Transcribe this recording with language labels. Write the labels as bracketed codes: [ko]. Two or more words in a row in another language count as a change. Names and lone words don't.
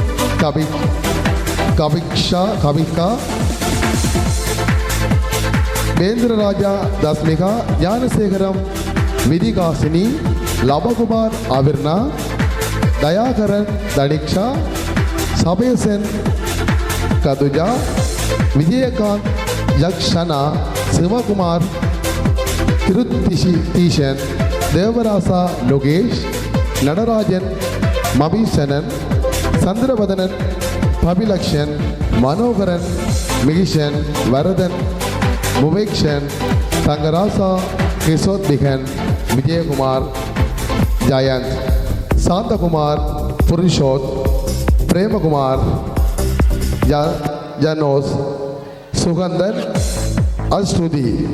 [ta] கவிகா வேந்திரராஜா தஸ்மிகா ஞானசேகரம் விதிகாசினி லபகுமார் அவிர்னா दयाकरण दीक्षा सबेसन कदुजा विजयकांत यक्षना शिवकुमार तिरुतीशन देवरासा लोगेश नटराजन मभीषणन சந்திரவதனன், பபிலக்ஷன், மனோகரன், மிகிஷன், வரதன், முவேக்ஷன், தங்கராசா, கிஷோத்பிகன், விஜயகுமார், ஜயந்த், சாந்தகுமார், புருஷோத், பிரேமகுமார், ஜனோஸ், சுகந்தன், அஸ்ருதி.